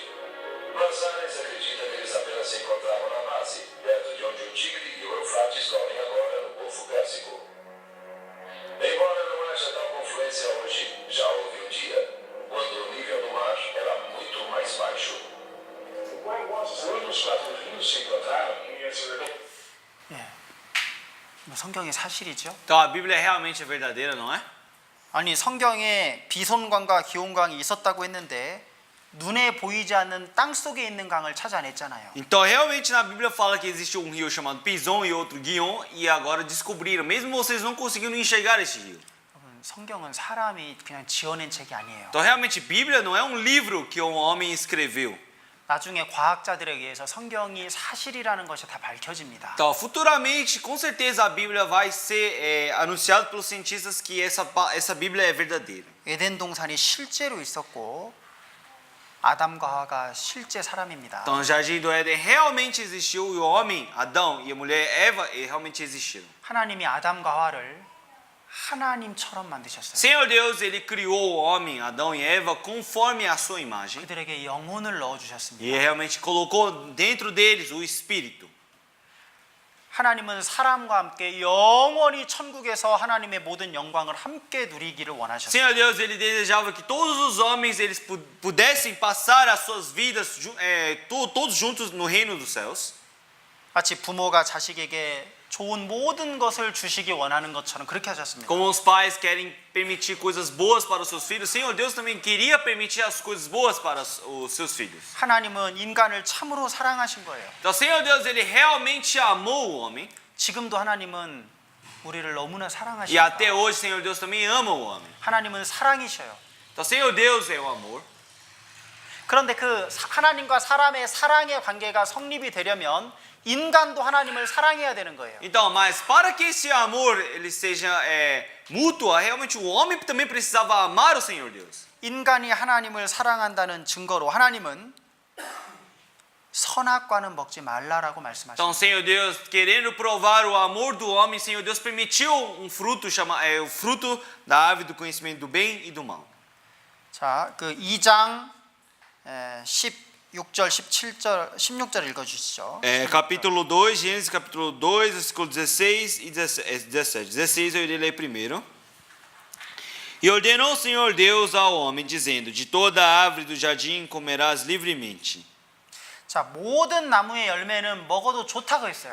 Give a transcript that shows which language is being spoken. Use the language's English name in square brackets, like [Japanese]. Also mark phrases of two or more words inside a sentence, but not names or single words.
[Portuguese] Mas Ares acredita que eles apenas se encontravam na base, perto de onde o Tigre e o Eufrates correm agora no Golfo Pérsico. Embora não haja tal confluência hoje, já houve um dia, quando o nível do mar era muito mais baixo. Quando os 4 rios se encontraram, [Korean] 예. 뭐 성경이 사실이죠. [Portuguese] Então a Bíblia realmente é verdadeira, não é? [Korean] 아니 성경에 비손강과 기온강이 있었다고 했는데 눈에 보이지 않는 땅 속에 있는 강을 찾아냈잖아요. [Portuguese] Então realmente na Bíblia fala que existe um rio chamado Pison e outro Guion e agora descobriram, mesmo vocês não conseguiram enxergar esse rio. [Korean] 여러분, 성경은 사람이 그냥 지어낸 책이 아니에요. [Portuguese] Então realmente Bíblia não é um livro que um homem escreveu. [Korean] 나중에 과학자들에 의해서 성경이 사실이라는 것이 다 밝혀집니다. [Portuguese] Então futuramente, com certeza a Bíblia vai ser anunciado pelos cientistas que essa Bíblia é verdadeira. [Korean] 에덴 동산이 실제로 있었고 아담과 하와가 실제 사람입니다. [Portuguese] Então o jardim do Éden realmente existiu e o homem, Adão e a mulher Eva realmente existiram. [Korean] 하나님이 아담과 하와를 하나님처럼 만드셨어요. [Portuguese] Senhor Deus, ele criou o homem, Adão e Eva conforme a sua imagem. [Korean] 그들에게 영혼을 넣어 주셨습니다. [Portuguese] E realmente colocou dentro deles o espírito. [Korean] 하나님은 사람과 함께 영원히 천국에서 하나님의 모든 영광을 함께 누리기를 원하셨어요. [Portuguese] Senhor Deus, ele desejava que todos os homens eles pudessem passar as suas vidas todos juntos no reino dos céus. [Korean] 마치 부모가 자식에게 좋은 모든 것을 주시기 원하는 것처럼 그렇게 하셨습니다. [Portuguese] Como os pais querem permitir coisas boas para os seus filhos, Senhor Deus também queria permitir as coisas boas para os seus filhos. [Korean] 하나님은 인간을 참으로 사랑하신 거예요. [Portuguese] Então, Senhor Deus, ele realmente amou o homem. [Korean] 지금도 하나님은 우리를 너무나 [Portuguese] E [Korean] 사랑하십니다. [Portuguese] até hoje, Senhor Deus também ama o homem. [Korean] 하나님은 사랑이셔요. [Portuguese] Então, Senhor Deus é o amor. [Korean] 그런데 그 하나님과 사람의 사랑의 관계가 성립이 되려면 인간도 하나님을 사랑해야 되는 거예요. [Portuguese] Então, mas para que esse amor ele seja mútuo, realmente o homem também precisava amar o Senhor Deus. [Korean] 인간이 하나님을 사랑한다는 증거로 하나님은 선악과는 먹지 말라라고 [Portuguese] Então, [Korean] 말씀하십니다. [Portuguese] Senhor Deus, querendo provar o amor do homem, Senhor Deus permitiu um fruto o fruto da árvore do conhecimento do bem e do mal. [Korean] 자, 그 2장 16절, 17절, 16절 읽어 주시죠. [Portuguese] Capítulo 2, Gênesis capítulo 2, versículo 16 e 17. 16 eu irei ler primeiro. E ordenou o Senhor Deus ao homem, dizendo: de toda a árvore do jardim comerás livremente. [Korean] 자, 모든 나무의 열매는 먹어도 좋다고 했어요.